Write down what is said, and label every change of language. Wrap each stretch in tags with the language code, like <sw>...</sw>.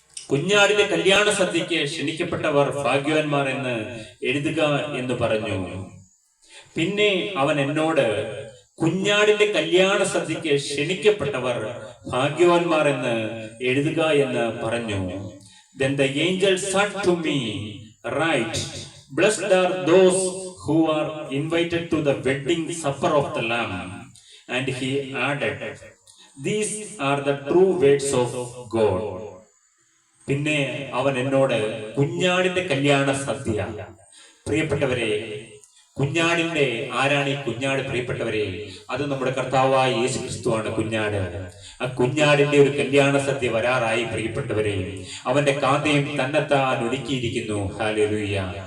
<ml>കുഞ്ഞാടിന്റെ കല്യാണ സദ്യക്ക് ക്ഷണിക്കപ്പെട്ടവർ ഭാഗ്യവാന്മാർ എന്ന് എഴുതുക എന്ന് പറഞ്ഞു. പിന്നെ അവൻ എന്നോട്, കുഞ്ഞാടിന്റെ കല്യാണ സദ്യക്ക് ക്ഷണിക്കപ്പെട്ടവർ ഭാഗ്യവാന്മാർ എന്ന് എഴുതുക എന്ന് പറഞ്ഞു.</ml> <en>Then the angel said to me, "Write, blessed are those who are invited to the wedding supper of the Lamb." And he added, "These are the true words of God."</en> <ml>പിന്നെ അവൻ എന്നോട്, കുഞ്ഞാടിന്റെ കല്യാണ സദ്യ. പ്രിയപ്പെട്ടവരെ, കുഞ്ഞാടിന്റെ ആരാണ് ഈ കുഞ്ഞാട്? പ്രിയപ്പെട്ടവരെ, അത് നമ്മുടെ കർത്താവായ യേശു ക്രിസ്തുവാണ് കുഞ്ഞാട്. ആ കുഞ്ഞാടിന്റെ ഒരു കല്യാണ സദ്യ വരാറായി. പ്രിയപ്പെട്ടവരെ, അവന്റെ കാന്തയും തന്നെത്താൻ ഒരുക്കിയിരിക്കുന്നു. ഹല്ലേലൂയ.</ml>